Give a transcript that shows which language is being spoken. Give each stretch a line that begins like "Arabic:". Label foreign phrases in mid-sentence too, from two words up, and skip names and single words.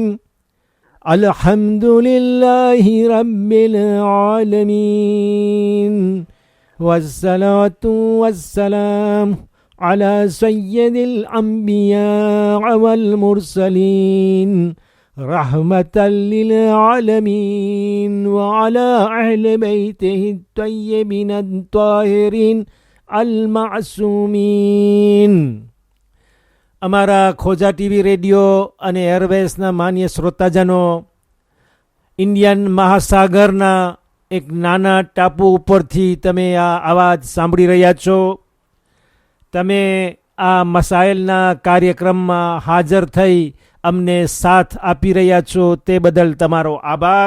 Arabic: الحمد لله رب العالمين والصلاة والسلام على سيد الأنبياء والمرسلين رحمة للعالمين وعلى أهل بيته الطيبين الطاهرين المعصومين.
Gujarati: અમારા ખોજા ટીવી રેડિયો અને એરવેસના માન્ય શ્રોતાજનો, ઇન્ડિયન મહાસાગરના એક નાના ટાપુ ઉપરથી તમે આ અવાજ સાંભળી રહ્યા છો. તમે આ મસાઇલના કાર્યક્રમમાં હાજર થઈ અમને સાથ આપી રહ્યા છો તે બદલ તમારો આભાર.